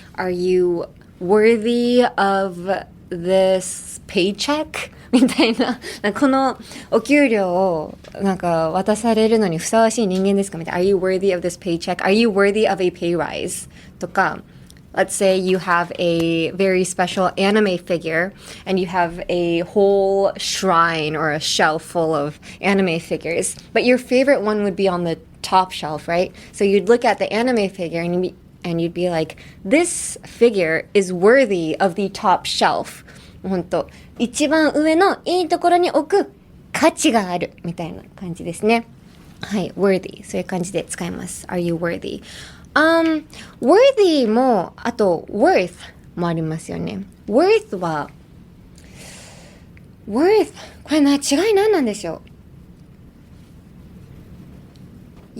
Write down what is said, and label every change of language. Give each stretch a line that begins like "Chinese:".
English: Are you worthy of this paycheck?
Japanese: みたいな。このお給料をなんか渡されるのにふさわしい人間ですかみたいな。
English: Are you worthy of this paycheck? Are you worthy of a pay rise?
Japanese: とか。
English: Let's say you have a very special anime figure and you have a whole shrine or a shelf full of anime figures, but your favorite one would be on the top shelf, right? So you'd look at the anime figure and you'd be like, this figure is worthy of the top shelf.
Japanese: 本当、一番上のいいところに置く価値があるみたいな感じですね。はい、worthy。そういう感じで使います。
English: Are you worthy?
Japanese: worthy も、あと worth もありますよね。 worth は、worth これ違い何なんでしょう？